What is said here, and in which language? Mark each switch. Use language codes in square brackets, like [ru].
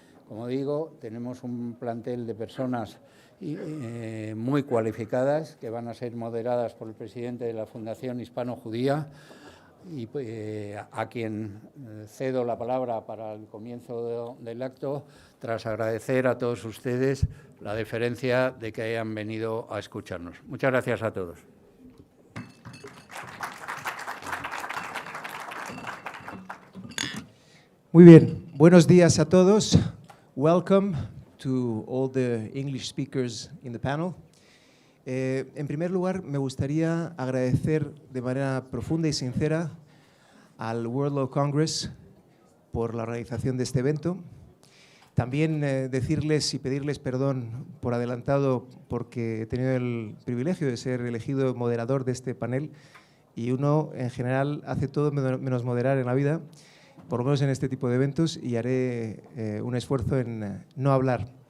[es] Como digo, tenemos un plantel de personas muy cualificadas que van a ser moderadas por el presidente de la Fundación Hispano-Judía y a quien cedo la palabra para el comienzo del acto, tras agradecer a todos ustedes la deferencia de que hayan venido a escucharnos. Muchas gracias a todos. Muy bien, buenos días a todos. [en] Welcome to all the English speakers in the panel. [es] En primer lugar, me gustaría agradecer de manera profunda y sincera al World Law Congress por la organización de este evento. También decirles y pedirles perdón por adelantado porque he tenido el privilegio de ser elegido moderador de este panel y uno en general hace todo menos moderar en la vida, por lo menos en este tipo de eventos, y haré un esfuerzo en no hablar.